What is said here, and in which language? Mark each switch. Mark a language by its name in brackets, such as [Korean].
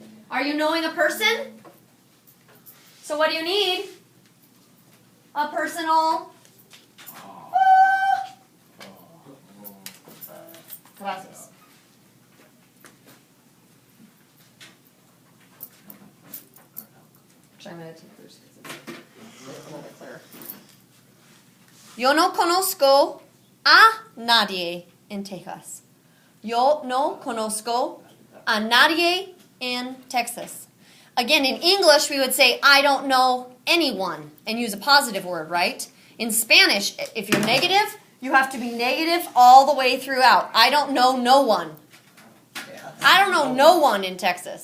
[English] Are you knowing a person? So what do you need? A personal. [Spanish] Gracias. [English] Actually, I'm going to take yours because it's a little bit clearer. [Spanish] Yo no conozco a nadie en Texas. Yo no conozco a nadie [English] in [Spanish] Texas. [English] Again, in English, we would say, I don't know anyone, and use a positive word, right? In Spanish, if you're negative, you have to be negative all the way throughout. I don't know no one. I don't know no one in Texas.